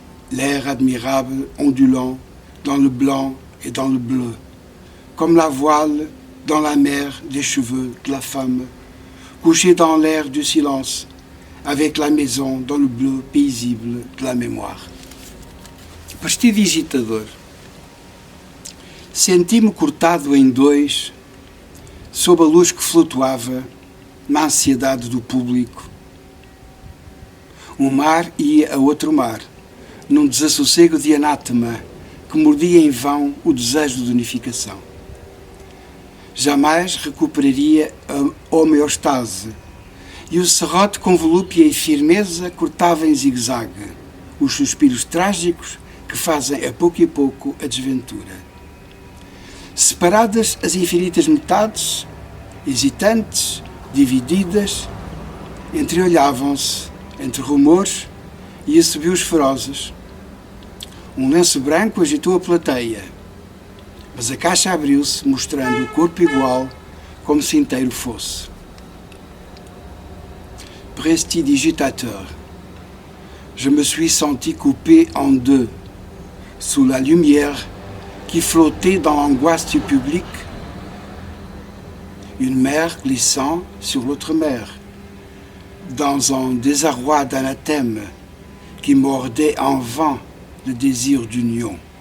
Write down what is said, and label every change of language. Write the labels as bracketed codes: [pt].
[fr] L'air admirable ondulant dans le blanc et dans le bleu, comme la voile dans la mer des cheveux de la femme, couchée dans l'air du silence, avec la maison dans le bleu paisible de la mémoire. [pt] Prestidigitador. Senti-me cortado em dois, sob a luz que flutuava na ansiedade do público. Um mar ia a outro mar, num desassossego de anátema que mordia em vão o desejo de unificação. Jamais recuperaria a homeostase, e o serrote com volúpia e firmeza cortava em zigue-zague os suspiros trágicos que fazem a pouco a desventura. Separadas as infinitas metades, hesitantes, divididas, entreolhavam-se entre rumores e assobios ferozes. Um lenço branco agitou a plateia, mas a caixa abriu-se, mostrando o corpo igual, como se inteiro fosse. [fr] Prestidigitateur. Je me suis senti coupé en deux, sous la lumière qui flottait dans l'angoisse du public, une mer glissant sur l'autre mer, dans un désarroi d'anathème qui mordait en vain le désir d'union.